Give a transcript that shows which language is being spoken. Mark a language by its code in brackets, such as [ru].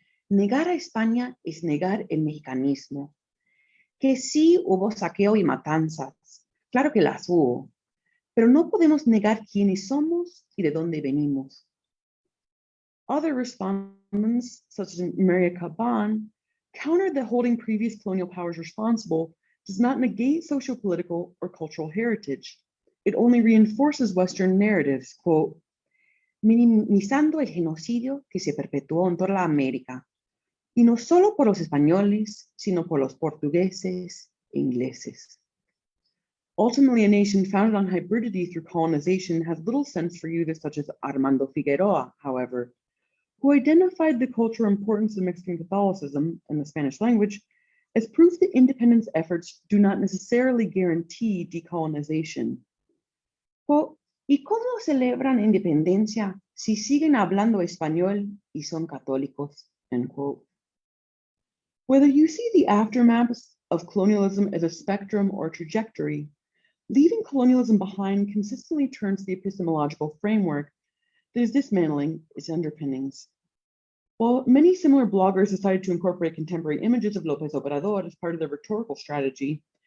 [es] Negar a España es negar el mexicanismo. Que sí hubo saqueo y matanzas, claro que las hubo, pero no podemos negar quiénes somos y de dónde venimos. [en] Other respondents, such as Maria Caban, countered that holding previous colonial powers responsible does not negate socio-political or cultural heritage. It only reinforces Western narratives, quote, [es] minimizando el genocidio que se perpetuó en toda la América, y no solo por los españoles, sino por los portugueses e ingleses. [en] Ultimately, a nation founded on hybridity through colonization has little sense for users such as Armando Figueroa, however, who identified the cultural importance of Mexican Catholicism and the Spanish language as proof that independence efforts do not necessarily guarantee decolonization. [es] Quote, ¿y cómo celebran independencia si siguen hablando español y son católicos? [en] End quote. Whether you see the aftermaths of colonialism as a spectrum or a trajectory, leaving colonialism behind consistently turns to the epistemological framework that is dismantling its underpinnings. While many similar bloggers decided to incorporate contemporary images of López Obrador as part of their rhetorical strategy,